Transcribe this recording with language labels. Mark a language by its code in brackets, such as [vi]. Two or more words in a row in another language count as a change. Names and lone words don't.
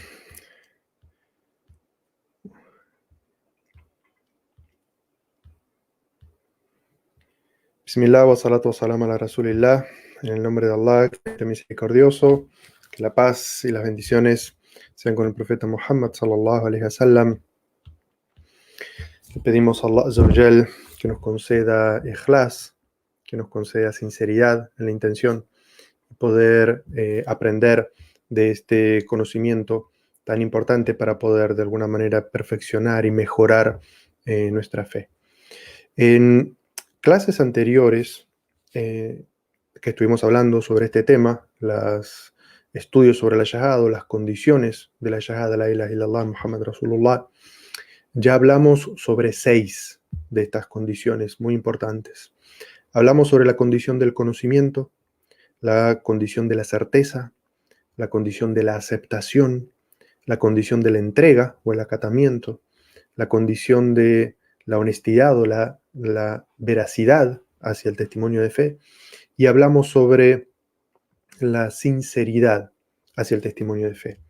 [ar] بسم الله والصلاة والسلام على رسول الله. [es] En el nombre de Allah, que es misericordioso, que la paz y las bendiciones sean con el profeta Muhammad [ar] صلى الله عليه وسلم. [es] Le pedimos a Allah [ar] عز وجل [es] que nos conceda ikhlas, que nos conceda sinceridad en la intención, poder aprender de este conocimiento tan importante para poder de alguna manera perfeccionar y mejorar nuestra fe. En clases anteriores que estuvimos hablando sobre este tema, los estudios sobre la Shahada, las condiciones de la Shahada, [ar] لا إله إلا الله محمد رسول الله, [es] ya hablamos sobre 6 de estas condiciones muy importantes. Hablamos sobre la condición del conocimiento, la condición de la certeza, la condición de la aceptación, la condición de la entrega o el acatamiento, la condición de la honestidad o la veracidad hacia el testimonio de fe, y hablamos sobre la sinceridad hacia el testimonio de fe.